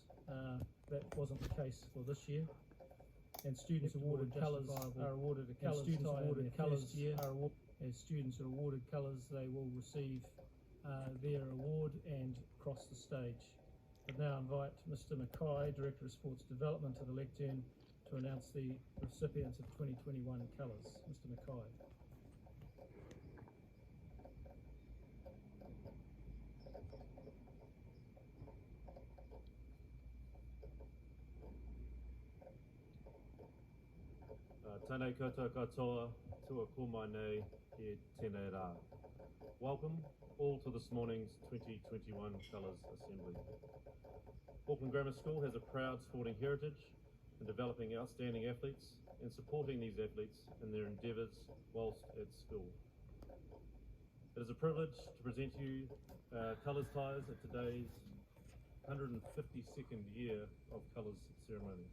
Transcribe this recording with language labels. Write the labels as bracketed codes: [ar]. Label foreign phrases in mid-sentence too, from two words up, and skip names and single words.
[en] That wasn't the case for this year. And students awarded colours are awarded a colours year. As students are awarded colours, they will receive their award and cross the stage. I now invite Mr Mackay, Director of Sports Development, to the lectern to announce the recipients of 2021 colours. Mr Mackay. [mi] Tēnei koutou katoa, tua kumai nei, e tēnei rā. [en] Welcome all to this morning's 2021 Colours Assembly. Auckland Grammar School has a proud sporting heritage in developing outstanding athletes and supporting these athletes in their endeavours whilst at school. It is a privilege to present to you colours ties at today's 152nd year of colours ceremonies.